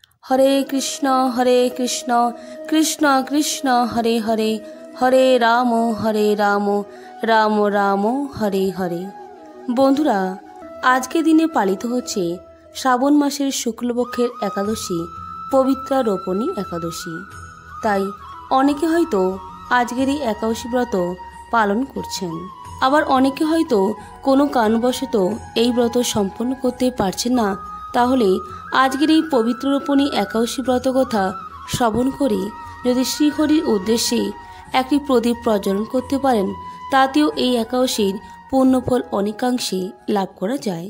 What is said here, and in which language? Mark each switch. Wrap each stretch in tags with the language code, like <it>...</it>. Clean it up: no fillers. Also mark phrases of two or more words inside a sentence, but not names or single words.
<sa>हरे कृष्ण कृष्ण कृष्ण हरे हरे हरे राम राम राम हरे हरे।</sa> <bn>বন্ধুরা আজ কে দিনে পালিত হচ্ছে শ্রাবণ মাসের শুক্লপক্ষের একাদশী পবিত্রা রোপণী একাদশী। তাই অনেকে হয়তো আজকের এই একাদশী ব্রত পালন करছেন, আবার অনেকে হয়তো কোনো কারণবশত এই ব্রত সম্পন্ন করতে পারছেন না। তাহলে আজকের এই পবিত্র রোপণী একাদশী ব্রত কথা শ্রবণ করে যদি শ্রীহরির উদ্দেশ্যে একটি প্রদীপ প্রজ্বলন করতে পারেন, তাতেও এই একাদশীর পুণ্যফল অনেকাংশে লাভ করা যায়।</bn>